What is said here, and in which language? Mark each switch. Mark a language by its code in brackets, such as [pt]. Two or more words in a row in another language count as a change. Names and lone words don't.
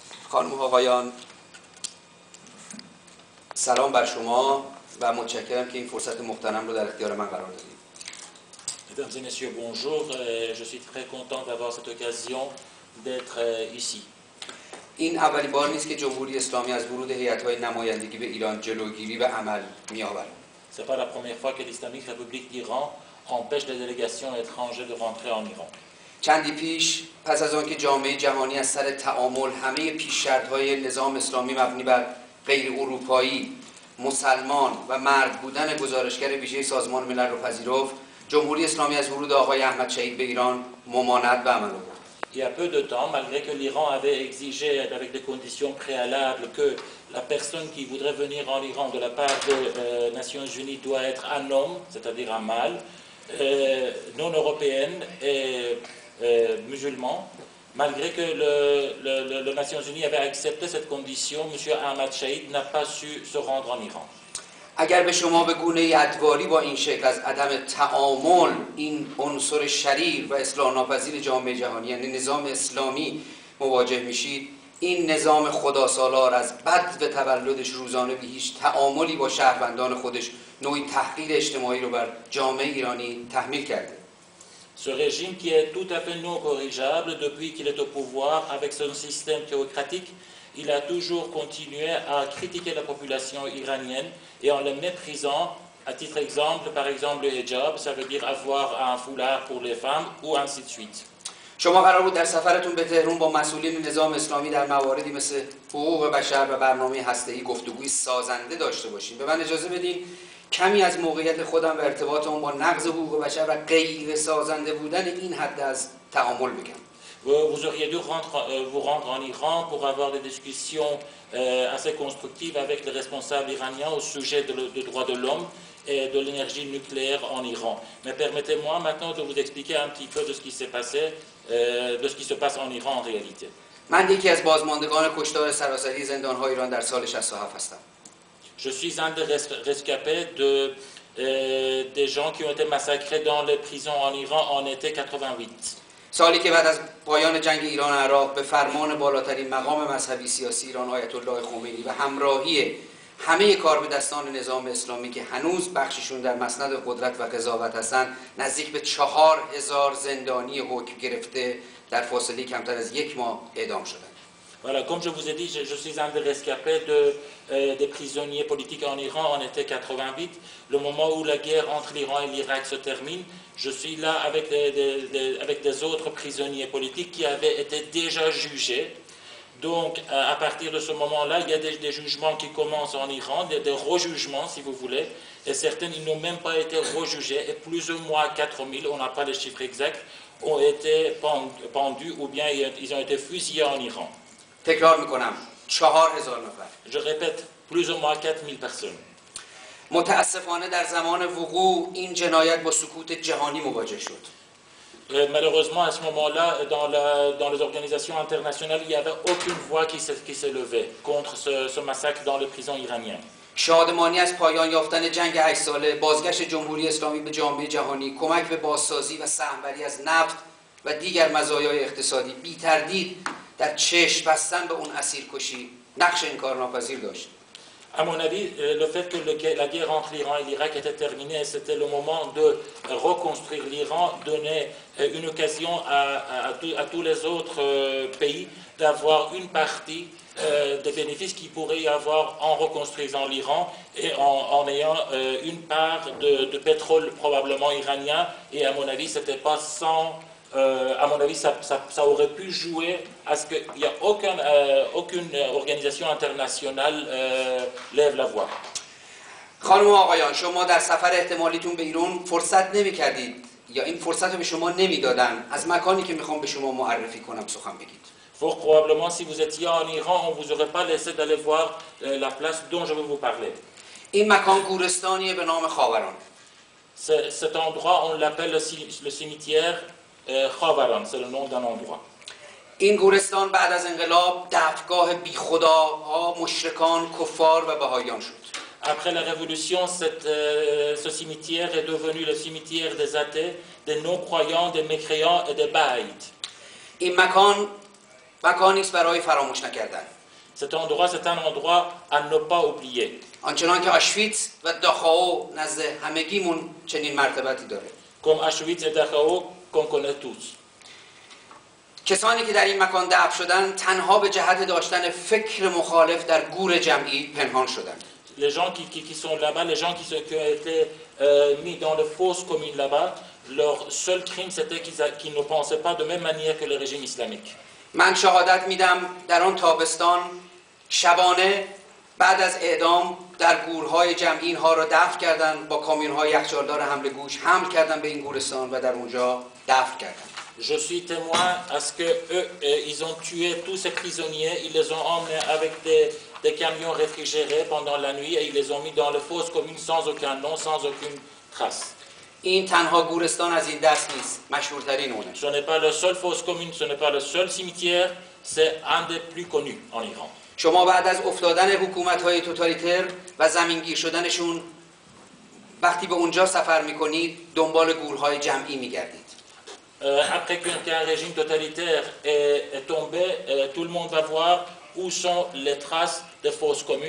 [fa] خانم و آقایان، سلام بر شما و متشکرم که این فرصت مغتنم رو در اختیار من قرار دادید. [fr] Mesdames et messieurs, bonjour. Je suis très content d'avoir cette occasion d'être ici. [fa] این اولین بار نیست که جمهوری اسلامی از ورود هیئت‌های نمایندگی به ایران جلوگیری و عمل می‌آورد. [fr] C'est pas la première fois que l'Islamique République d'Iran empêche les délégations étrangères de rentrer en Iran. [fa] چندی پیش پس از آنکه جامعه جهانی از سر تعامل همه پیش‌شرط‌های نظام اسلامی مبنی بر غیر اروپایی، مسلمان و مرد بودن گزارشگر ویژه سازمان ملل را پذیرفت، جمهوری اسلامی از ورود آقای احمد شهید به ایران ممانعت به عمل آورد. [fr] Il y a peu de temps, malgré que l'Iran avait exigé avec des conditions préalables que la personne qui voudrait venir en Iran de la part des Nations Unies doit être un homme, c'est-à-dire un mâle, non européenne et musulman, malgré que les Nations Unies avaient accepté cette condition, M. Ahmad Shahid n'a pas su se rendre en Iran. [fa] اگر به شما به گونه ادواری با این شکل از عدم تعامل این عنصر شریر و اصلاح ناپذیر جامعه جهانی یعنی نظام اسلامی مواجه میشید، این نظام خداسالار از بد و تولدش روزانه بی هیچ تعاملی با شهروندان خودش نوعی تحقیر اجتماعی رو بر جامعه ایرانی تحمیل کرده. [fr] Ce régime qui est tout à fait non corrigeable depuis qu'il est au pouvoir avec son système théocratique, il a toujours continué à critiquer la population iranienne et en les méprisant, à titre exemple, par exemple le hijab, ça veut dire avoir un foulard pour les femmes ou ainsi de suite. [fa] شما قرار بود در سفرتون به تهران با مسئولین نظام اسلامی در مواردی مثل حقوق بشر و برنامه هسته‌ای گفتگوی سازنده داشته باشید. به من اجازه بدین کمی از موقعیت خودم و ارتباط اون با نقض حقوق بشر و غیر سازنده بودن این حد از تعامل بگم. [fr] Vous auriez dû vous rendre en Iran pour avoir des discussions assez constructives avec les responsables iraniens au sujet des droits de l'homme et de l'énergie nucléaire en Iran. Mais permettez-moi maintenant de vous expliquer un petit peu de ce qui s'est passé, de ce qui se passe en Iran en réalité. [fa] من یکی از بازماندگان کشتار سراسری زندان‌های ایران در سال 67 هستم. [fr] Je suis un des rescapés des gens qui ont été massacrés dans les prisons en Iran en été 88. [fa] سالی که بعد از پایان جنگ ایران و عراق به فرمان بالاترین مقام مذهبی سیاسی ایران آیت الله خمینی و همراهی همه کاربدستان نظام اسلامی که هنوز بخششون در مسند قدرت و قضاوت هستند، نزدیک به 4000 زندانی حکم گرفته در فاصله کمتر از 1 ماه اعدام شدند. [fr] Voilà, comme je vous ai dit, je suis un des rescapés des prisonniers politiques en Iran en été 88. Le moment où la guerre entre l'Iran et l'Irak se termine, je suis là avec des autres prisonniers politiques qui avaient été déjà jugés. Donc, à partir de ce moment-là, il y a des jugements qui commencent en Iran, des rejugements, si vous voulez, et certains, ils n'ont même pas été rejugés, et plus ou moins 4000, on n'a pas les chiffres exacts, ont été pendus, ou bien ils ont été fusillés en Iran. [fa] تکرار میکنم 4000 نفر. [fr] Je répète, plus ou moins 4000 personnes. [fa] متاسفانه در زمان وقوع این جنایت با سکوت جهانی مواجه شد. [fr] Malheureusement, à ce moment-là, dans les organisations internationales, il n'y avait aucune voix qui s'est levée contre ce massacre dans les prisons iraniennes. [fa] شادمانی از پایان یافتن جنگ 8 ساله، بازگشت جمهوری اسلامی به جامعه جهانی، کمک به بازسازی و سهم‌بری از نفت و دیگر مزایای اقتصادی، بی تردید در چشم بستن به اون اسیرکشی نقش انکارناپذیر داشت. [fr] À mon avis, le fait que la guerre entre l'Iran et l'Irak était terminée, c'était le moment de reconstruire l'Iran, donner une occasion à tous les autres pays d'avoir une partie des bénéfices qu'il pourrait y avoir en reconstruisant l'Iran et en ayant une part de pétrole probablement iranien. Et à mon avis, c'était pas sans... à mon avis, ça aurait pu jouer à ce qu'il n'y a aucune organisation internationale lève la voix. [fa] خانم و آقایان، شما در سفر احتمالیتون به ایران فرصت نمی‌کردید یا این فرصت رو به شما نمیدادن از مکانی که میخوام به شما معرفی کنم سخن بگید. [fr] Fort probablement, si vous étiez en Iran, on ne vous aurait pas laissé d'aller voir la place dont je vais vous parler. [fa] این مکان گورستانیه به نام خاوران. [fr] Cet endroit, on l'appelle le cimetière Khavaran, c'est le nom d'un endroit. [fa] این گورستان بعد از انقلاب دفنگاه بیخداها، مشرکان، کفار و بهائیان شد. [fr] Après la révolution, ce cimetière est devenu le cimetière des athées, des non-croyants, des mécréants et des bahaïtes. [fa] این مکانی است برای فراموش نکردن. [fr] Cet endroit, c'est un endroit à ne pas oublier. [fa] آنچنان که آشویتس و داخاو نزد همگیمون چنین مرتبتی داره. [fr] Comme Auschwitz et Dachau, qu'on connaît tous. [fa] کسانی که در این مکان دفن شدن تنها به جهت داشتن فکر مخالف در گور جمعی پنهان شدند. [fr] Les gens qui sont là-bas, les gens qui ont été mis dans les fosses communes là-bas, leur seul crime c'était qu'ils ne pensaient pas de même manière que le régime islamique. [fa] من شهادت میدم در آن تابستان شبانه بعد از اعدام در گورهای جمعی اینها را دفن کردند، با کامیون‌های یخچالدار حمل گوش حمل کردند به این گورستان و در اونجا دفن کردند. [fr] Je suis témoin à ce que eux, ils ont tué tous ces prisonniers, ils les ont emmenés avec des camions réfrigérés pendant la nuit et ils les ont mis dans les fosses communes sans aucun nom, sans aucune trace. [fa] این تنها گورستان از این دست نیست، مشهورترین اونه. [fr] Ce n'est pas le seul fosse commune, ce n'est pas le seul cimetière, c'est un des plus connus en Iran. [fa] شما بعد از افتادن حکومت‌های توتالیتر و زمینگیر شدنشون وقتی به اونجا سفر می‌کنید دنبال گورهای جمعی می‌گردید. [fr] Après qu'un régime totalitaire est tombé, tout le monde va voir où sont les traces des fosses communes.